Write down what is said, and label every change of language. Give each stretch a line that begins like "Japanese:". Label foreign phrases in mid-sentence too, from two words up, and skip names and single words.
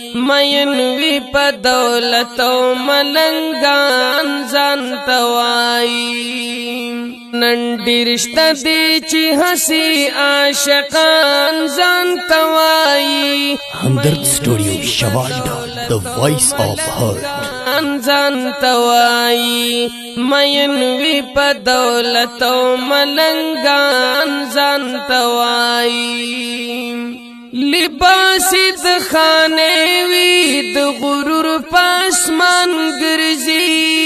Pashto: مین وي په دولت او ملنګان ځان ته وایي. نن ډیر شته دی چې هسي عاشقان ځان ته وایي. همدرد سټوډیو شواډ،
English: the voice of heart.
Pashto: ځان ته وایي. مین وي په دولت او ملنګان ځان ته وایي. لباس د خانه وي د غرور په اسمان ګرځي.